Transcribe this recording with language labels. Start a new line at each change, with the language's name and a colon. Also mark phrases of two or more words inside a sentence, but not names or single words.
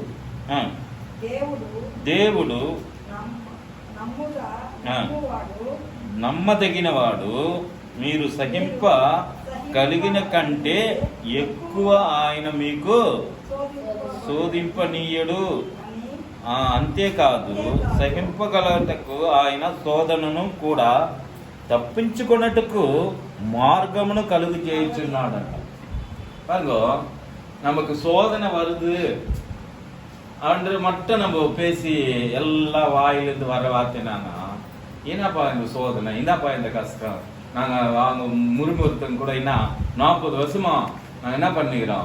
Telugu: దేవుడు నమ్మదగినవాడు, మీరు సహింప కలిగిన కంటే ఎక్కువ ఆయన మీకు శోధింపనీయడు. అంతేకాదు సహింపగలటకు ఆయన శోధనను కూడా తప్పించుకున్నట్టుకు మార్గమును కలుగు చేయుచున్నాడంట.
Tamil: பாருங்க, நமக்கு சோதனை வருது அன்று மட்டும் நம்ம பேசி எல்லா வாயிலிருந்து வர வார்த்தைனானா என்னப்பா இந்த சோதனை, என்னப்பா இந்த கஷ்டம், நாங்கள் வாங்க முறுமுறுத்தம் கூட என்ன 40 வருஷமா நாங்கள் என்ன பண்ணிக்கிறோம்?